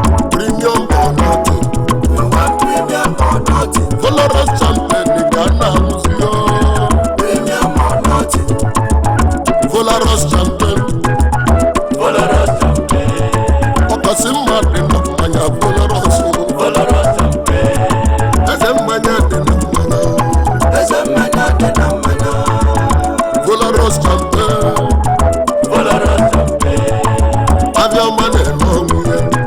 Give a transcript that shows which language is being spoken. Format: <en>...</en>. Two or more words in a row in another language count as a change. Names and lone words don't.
<en>Premium or nothing. We want premium or nothing. Valorous champion, the Ghana Muslim. Premium or nothing. Valorous champion. Valorous champion.</en> <ig>Ọkasị mma dị na mmanya Valorous o.</ig> <en>Valorous champion.</en> <ig>Eze mmanya dị na mmanya. Eze mmanya dị na mmanya.</ig> <en>Valorous champion. Valorous champion.</en> <ig>Abịa ọma na-ele ọnwụ ya.</ig>